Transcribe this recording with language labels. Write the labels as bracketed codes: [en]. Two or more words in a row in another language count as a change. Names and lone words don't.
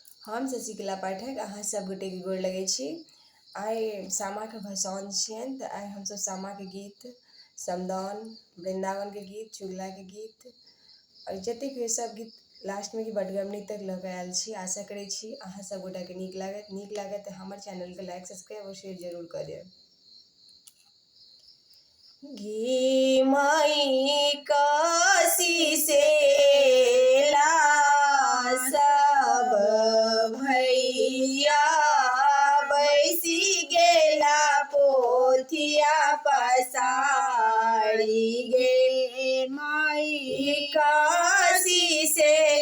[mai] हम शशिकला पाठक अहाँ सब गोटे के गोर लगै छी। आइ सामा के भसान छियनि तऽ आइ हमसब सामा के गीत, समदाउन, वृंदावन के गीत, चुगला के गीत और जतेक भी सब गीत लास्ट में कि बटगबनी तक लऽ कऽ आयल छी। आशा करै छी अहाँ सब गोटा के नीक लागत तऽ हमर चैनल के लाइक, सब्सक्राइब और शेयर जरूर कऽ देब। घी माई काशी से सब भैया बैसी गेला पोथिया पसारी गे माई काशी से